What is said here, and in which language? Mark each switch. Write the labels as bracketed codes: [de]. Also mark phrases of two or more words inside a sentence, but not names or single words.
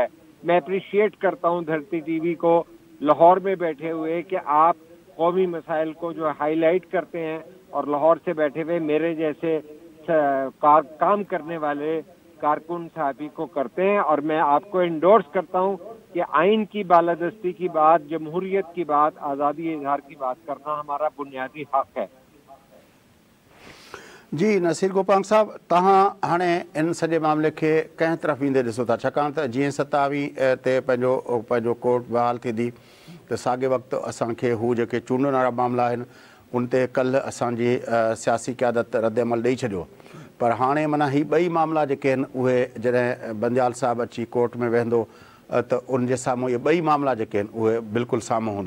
[ur] میں اپریشیٹ کرتا ہوں دھرتی ٹی وی کو لاہور میں بیٹھے ہوئے کہ آپ قومی مسائل کو جو ہائی لائٹ کرتے ہیں، اور لاہور سے بیٹھے ہوئے میرے جیسے کام کرنے والے کارکن صحافی کو کرتے ہیں. اور میں آپ کو انڈورس کرتا ہوں کہ آئین کی بالادستی کی بات، جمہوریت کی بات، آزادی اظہار کی بات کرنا ہمارا بنیادی حق ہے. [sd] جی نصیر گوپانگ صاحب، تہاں ہانے ان سجے معاملے کے کہیں طرف ویندے ॾिसो था छाकाणि त जीअं 27 ते पंहिंजो कोर्ट बहाल थींदी त साॻे वक़्तु असांखे हू जेके चूंडण वारा मामला आहिनि उन ते कल्ह असांजी सियासी क़यादत रद्दमल ॾेई छॾियो. पर हाणे माना ही ॿई मामला जेके आहिनि उहे जॾहिं बंदियाल साहिबु अची कोर्ट में वेहंदो त उन जे साम्हूं इहे ॿई मामला जेके आहिनि उहे बिल्कुलु साम्हूं हूंदा.